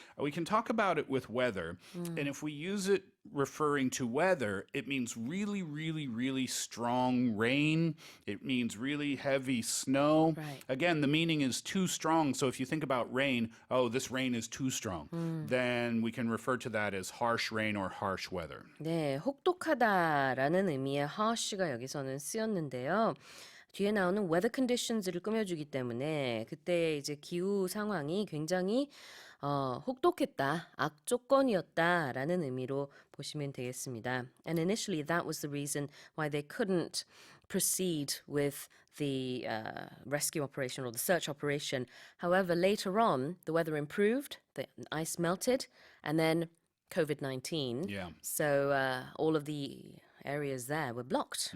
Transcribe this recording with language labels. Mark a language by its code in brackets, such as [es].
[en] We can talk about it with weather, and if we use it referring to weather, it means really, really, really strong rain. It means really heavy snow. Right. Again, the meaning is too strong. So if you think about rain, oh, this rain is too strong, then we can refer to that as harsh rain or harsh weather. [ko] 네, 혹독하다라는 의미의 harsh가 여기서는 쓰였는데요. 뒤에 나오는 weather conditions를 꾸며주기 때문에 그때 이제 기후 상황이 굉장히 혹독했다, 악조건이었다라는 의미로 보시면 되겠습니다. [en] And initially that was the reason why they couldn't proceed with the rescue operation or the search operation. However, later on, the weather improved, the ice melted, and then COVID-19. Yeah. So all of the areas there were blocked.